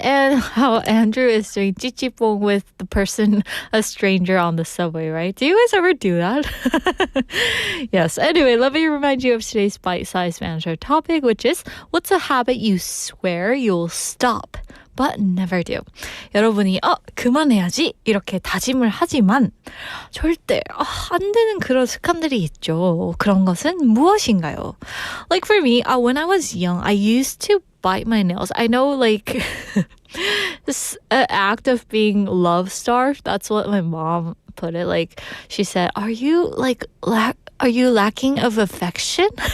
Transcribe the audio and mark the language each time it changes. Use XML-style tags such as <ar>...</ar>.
<en>And how Andrew is doing chichipong with the person, a stranger on the subway, right? Do you guys ever do that? Yes. Anyway, let me remind you of today's bite-sized banter topic, which is, what's a habit you swear you'll stop but never do.</en> <ko>여러분이 그만해야지 이렇게 다짐을 하지만 절대 안 되는 그런 습관들이 있죠. 그런 것은 무엇인가요?</ko> <en>Like for me, when I was young, I used to bite my nails. I know like this act of being love starved. That's what my mom put it. Like she said, "Are you like are you lacking of affection?"</en>